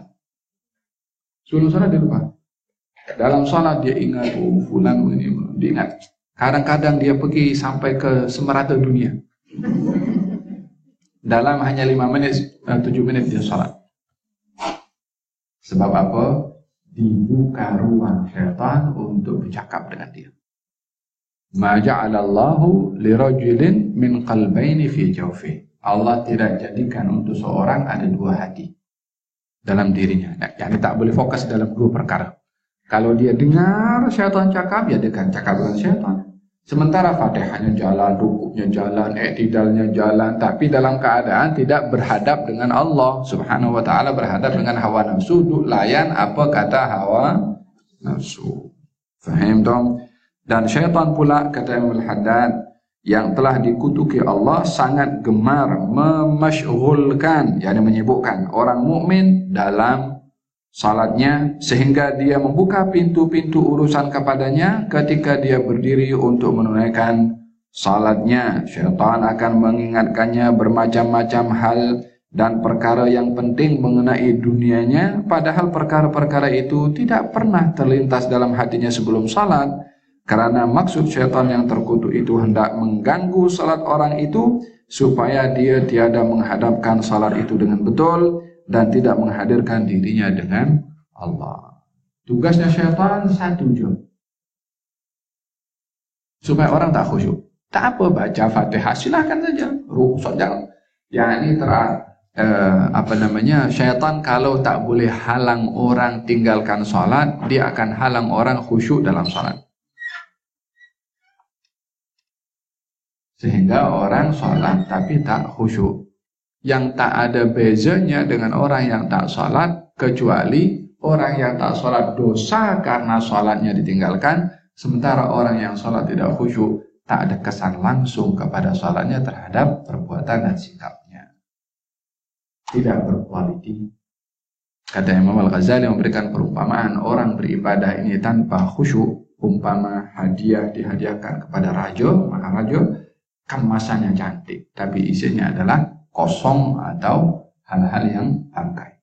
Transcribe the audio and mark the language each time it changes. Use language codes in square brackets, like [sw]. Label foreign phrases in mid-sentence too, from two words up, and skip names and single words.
[ms] Sebelum sholat dia lupa. Dalam sholat dia ingat, fulan ini, dia ingat. Kadang-kadang dia pergi sampai ke semerata dunia. Dalam hanya 5 menit, 7 menit dia sholat. Sebab apa? Dibuka ruang syaitan untuk bercakap dengan dia. [ar] ما جعل الله لرجل من قلبين في جوفه. [ms] Allah tidak jadikan untuk seorang ada 2 hati dalam dirinya. Yang tak boleh fokus dalam 2 perkara. Kalau dia dengar syaitan cakap, ya dia akan cakap dengan syaitan. Sementara Fatihahnya jalan, rukuknya jalan, iktidalnya jalan, tapi dalam keadaan tidak berhadap dengan Allah [ar] سبحانه وتعالى, [ms] berhadap dengan hawa nafsu, duk layan apa kata hawa nafsu. Faham dong? Dan syaitan pula, kata Imam Al-Haddad, yang telah dikutuki Allah sangat gemar memasyghulkan, yakni menyibukkan orang mukmin dalam salatnya, sehingga dia membuka pintu-pintu urusan kepadanya ketika dia berdiri untuk menunaikan salatnya. Syaitan akan mengingatkannya bermacam-macam hal dan perkara yang penting mengenai dunianya, padahal perkara-perkara itu tidak pernah terlintas dalam hatinya sebelum salat. Karena maksud syaitan yang terkutuk itu hendak mengganggu salat orang itu supaya dia tiada menghadapkan salat itu dengan betul dan tidak menghadirkan dirinya dengan Allah. Tugasnya syaitan satu je, supaya orang tak khusyuk. Tak apa baca Fatihah, silakan saja. Rukhsat jangan. Yang ini syaitan kalau tak boleh halang orang tinggalkan salat, dia akan halang orang khusyuk dalam salat. Sehingga orang salat tapi tak khusyuk. Yang tak ada bezanya dengan orang yang tak salat, kecuali orang yang tak salat dosa karena salatnya ditinggalkan, sementara orang yang salat tidak khusyuk tak ada kesan langsung kepada salatnya terhadap perbuatan dan sikapnya. Tidak berkualiti. Kata Imam Al-Ghazali memberikan perumpamaan orang beribadah ini tanpa khusyuk, umpama hadiah dihadiahkan kepada raja, maka raja kemasannya cantik, tapi isinya adalah kosong atau hal-hal yang bangkai.